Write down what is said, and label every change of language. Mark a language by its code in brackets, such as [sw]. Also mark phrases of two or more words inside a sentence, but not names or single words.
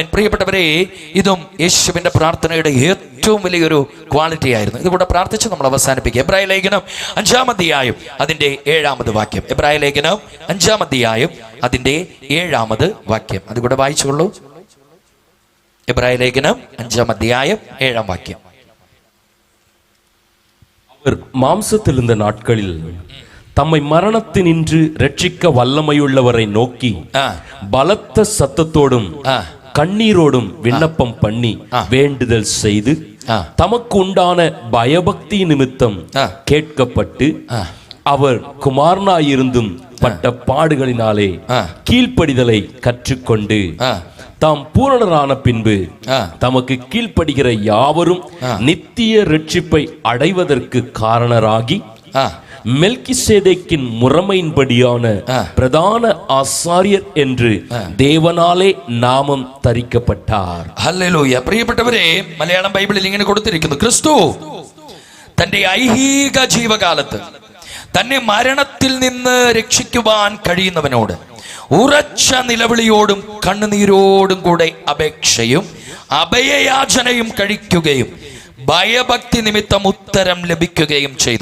[ml] പ്രിയപ്പെട്ടവരെ, ഇതും യേശുവിന്റെ പ്രാർത്ഥനയുടെ ഏറ്റവും വലിയൊരു ക്വാളിറ്റി ആയിരുന്നു. ഇതുകൂടെ പ്രാർത്ഥിച്ച് നമ്മൾ അവസാനിപ്പിക്കുക. എബ്രായ ലേഖനം 5-ാം അധ്യായം അതിന്റെ 7-ാമത് വാക്യം. എബ്രായ ലേഖനം 5-ാം അധ്യായം അതിന്റെ 7-ാമത് വാക്യം അതുകൂടെ വായിച്ചുകൊള്ളൂ. എബ്രായ ലേഖനം 5-ാം അധ്യായം 7-ാം വാക്യം. [ta] அவர் மாம்சத்தில் இருந்த நாட்களில் தம்மை மரணத்தினின்று ரட்சிக்க வல்லமையுள்ளவரை நோக்கி பலத்த சத்தத்தோடும் கண்ணீரோடும் விண்ணப்பம் பண்ணி வேண்டுதல் செய்து தமக்கு உண்டான பயபக்தி நிமித்தம் கேட்கப்பட்டு அவர் குமாரனாயிருந்தும் பட்ட பாடுகளினாலே கீழ்ப்படிதலை கற்றுக்கொண்டு தாம் பூரணரான பின்பு தமக்கு கீழ்ப்படுகிற யாவரும் நித்திய ரட்சிப்பை அடைவதற்கு காரணராகி மெல்கிசேதேக்கின் முறைமையின்படியான பிரதான ஆசாரியர் என்று தேவனாலே நாமம் தரிக்கப்பட்டார். [ml] ഹല്ലേലൂയ. പ്രിയപ്പെട്ടവരെ, മലയാളം ബൈബിളിൽ ഇങ്ങനെ കൊടുത്തിരിക്കുന്നു, ക്രിസ്തു തന്റെ ഐഹിക ജീവകാലത്ത് തന്നെ മരണത്തിൽ നിന്ന് രക്ഷിക്കുവാൻ കഴിയുന്നവനോട് ഉറച്ച നിലവിളിയോടും കണ്ണുനീരോടും കൂടെ അപേക്ഷയും അഭയയാചനയും കഴിക്കുകയും ഭയഭക്തി നിമിത്തം ഉത്തരം ലഭിക്കുകയും ചെയ്തു.